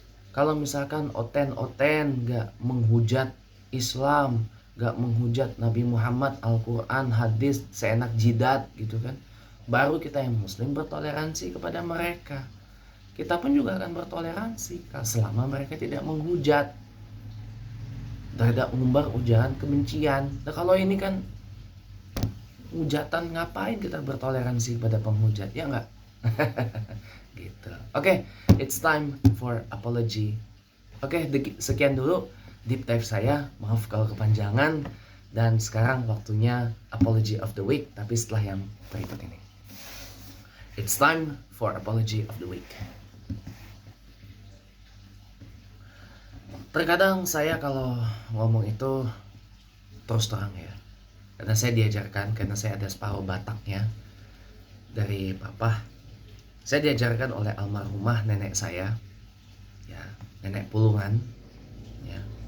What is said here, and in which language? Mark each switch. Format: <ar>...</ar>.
<id>Kalau misalkan oten-oten gak menghujat Islam, gak menghujat Nabi Muhammad, Al-Quran, hadis, seenak jidat gitu kan, baru kita yang muslim bertoleransi kepada mereka. Kita pun juga akan bertoleransi selama mereka tidak menghujat, tidak mengumbar ujaran kebencian. Nah, kalau ini kan hujatan, ngapain kita bertoleransi pada penghujat, ya enggak? Gitu. Oke,</id> <en>it's time for apology.</en> <id>Oke, sekian dulu</id> <en>deep dive</en> <id>saya. Maaf kalau kepanjangan. Dan sekarang waktunya</id> <en>apology of the week,</en> <id>tapi setelah yang berikut ini.</id> <en>It's time for apology of the week.</en> <id>Terkadang saya kalau ngomong itu terus terang ya, karena saya diajarkan, karena saya ada separuh Bataknya dari papa. Saya diajarkan oleh almarhumah nenek saya, ya, nenek Pulungan, ya.</id>